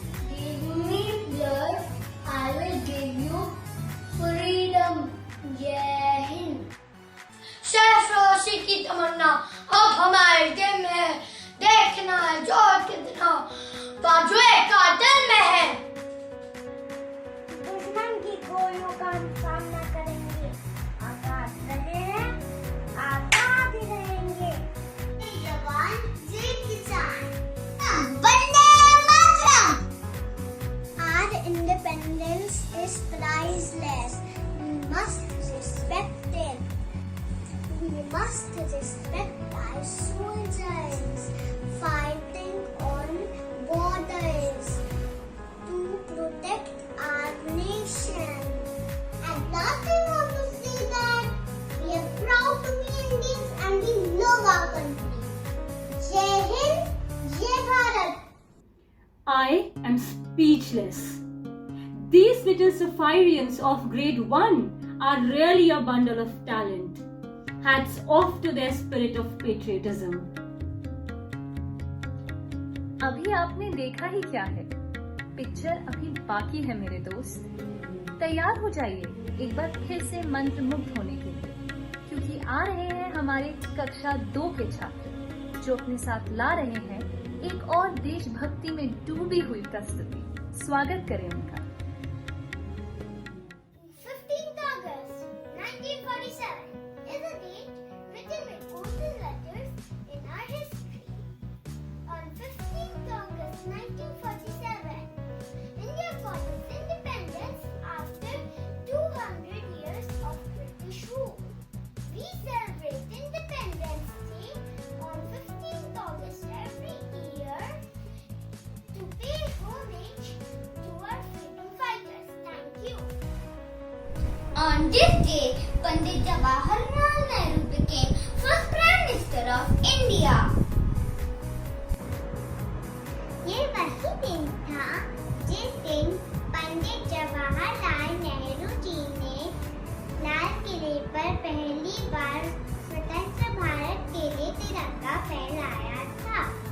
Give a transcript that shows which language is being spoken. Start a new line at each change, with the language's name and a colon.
English: Give me blood, I will give you freedom.
Hindi: Jai Hind. सरफरोशी की तमन्ना अब हमारे दिल में है, देखना है जोर कितना बाजुए का दिल में है। दुश्मन की गोलियों का हम सामना करेंगे, आजाद रहे हैं, आजाद ही रहेंगे। जय जवान जय किसान, Vande Mataram.
English: Our independence is priceless. We must respect it. We must respect our soldiers fighting on borders to protect our nation. And last I want to say that we are proud to be Indians and we love our country.
Hindi: Jai Hind, Jai Bharat.
English: I am speechless. These little Sapphirians of grade 1 are really a bundle of talent. Hats off to their spirit of patriotism.
Hindi: अभी आपने देखा ही क्या है, picture अभी बाकी है मेरे दोस्त। तैयार हो जाइए एक बार फिर से मंत्र मुग्ध होने के लिए, क्योंकि आ रहे हैं हमारे कक्षा 2 के छात्र जो अपने साथ ला रहे हैं एक और देशभक्ति में डूबी हुई प्रस्तुति। स्वागत करें उनका।
English: 15th August 1947 is a date written with golden letters in our history. On 15th August 1947, India got its independence after 200 years of British rule. We celebrate Independence Day on 15th August every year to pay homage to our freedom fighters. Thank you. On this day, Pandit Jawaharlal Nehru became first Prime Minister of India.
Hindi: ये वही दिन था जिस दिन पंडित जवाहरलाल नेहरू जी ने लाल किले पर पहली बार स्वतंत्र भारत के लिए तिरंगा फहराया था।